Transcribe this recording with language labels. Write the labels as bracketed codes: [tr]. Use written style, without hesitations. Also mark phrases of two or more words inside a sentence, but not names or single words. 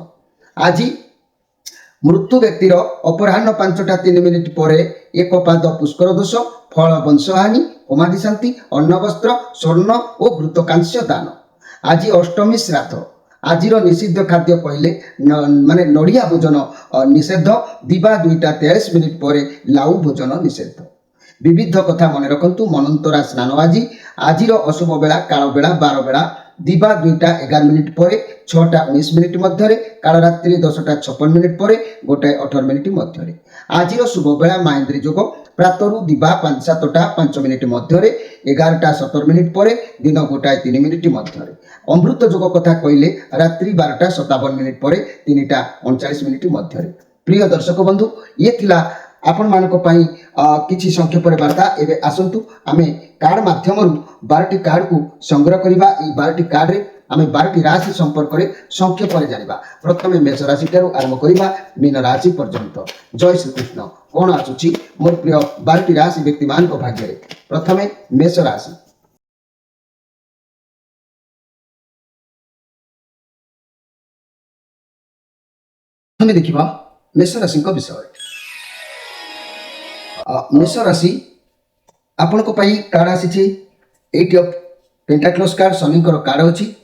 [or] ଆଜି ମୃତ୍ୟୁ ବ୍ୟକ୍ତିର ଅପରାହ୍ନ 5ଟା 3 ମିନିଟ ପରେ ଏକ ପାଦ ପୁଷ୍କର ଦୋଷ, ଫଳ ବଂଶହାନି, ହୋମାଦି ଶାନ୍ତି, ଅନ୍ନ ବସ୍ତ୍ର ସ୍ୱର୍ଣ୍ଣ ଔର ଘୃତକାଂସ୍ୟ ଦାନ। ଆଜି ଅଷ୍ଟମୀ ଶ୍ରାଦ୍ଧ। ଆଜି ନିଷିଦ୍ଧ ଖାଦ୍ୟ କହିଲେ ମାନେ ନଡ଼ିଆ ଭୋଜନ ନିଷେଧ। ଦିବା 2ଟା 43 ମିନିଟ ପରେ ଲାଉ ଭୋଜନ ନିଷେଧ। ବିବିଧ କଥା ମନ ରଖୁ। ମନନ୍ତରା ସ୍ନାନ। ଆଜି ଅଶୁଭ ବେଳା କାଳ ବେଳା 12 ବେଳା ଦିବା 2ଟା 11 ମିନିଟ ପରେ 6ଟା 19 ମିନିଟ ମଧ୍ୟ, କାଳରାତ୍ରି 10ଟା 56 ମିନିଟ ପରେ 1ଟା 18 ମିନିଟ ମଧ୍ୟ। ଆଜି ଶୁଭ ବେଳା ମହେନ୍ଦ୍ରୀ ଯୋଗ ପ୍ରାତରୁ ଦିବା 5-7ଟା 5 ମିନିଟ ମଧ୍ୟ, 11ଟା 17 ମିନିଟ ପରେ ଦିନ 1ଟା 3 ମିନିଟ ମଧ୍ୟ। ଅମୃତ ଯୋଗ କଥା କହିଲେ ରାତ୍ରି 12ଟା 57 ମିନିଟ ପରେ 3ଟା 39 ମିନିଟ ମଧ୍ୟ। ପ୍ରିୟ ଦର୍ଶକ ବନ୍ଧୁ, ଏ ଥିଲା ଆପଣ ମାନଙ୍କ ପାଇଁ କିଛି ସଂକ୍ଷେପ ବାର୍ତ୍ତା। ଏବେ ଆସନ୍ତୁ ଆମେ କାର୍ଡ ମାଧ୍ୟମ 12ଟି କାର୍ଡ କୁ ସଂଗ୍ରହ କରିବା। ଏ 12ଟି କାର୍ଡ ରେ ଆମେ 12ଟି ରାଶି ସମ୍ପର୍କ ରେ ସଂକ୍ଷେପ ରେ ଜାଣିବା। ପ୍ରଥମେ ମେଷ ରାଶି ଠାରୁ ଆରମ୍ଭ କରିବା ମୀନ ରାଶି ପର୍ଯ୍ୟନ୍ତ। ଜୟ ଶ୍ରୀ କୃଷ୍ଣ। କଣ ଆସୁଛି ମୋର ପ୍ରିୟ 12ଟି ରାଶି ବ୍ୟକ୍ତି ମାନ କୁ ଭାଗ୍ୟ ରେ। ପ୍ରଥମେ ମେଷ ରାଶି। ଆମେ ଦେଖିବା ମେଷ ରାଶି କୁ ବିଷୟ। ମେଷ ରାଶି ଆପଣ କୁ ପାଇଁ କାର୍ଡ ଆସି 8 ଅଫ ପେଣ୍ଟାକଲସ କାର୍ଡ ଶନି କାର୍ଡ ଅଛି।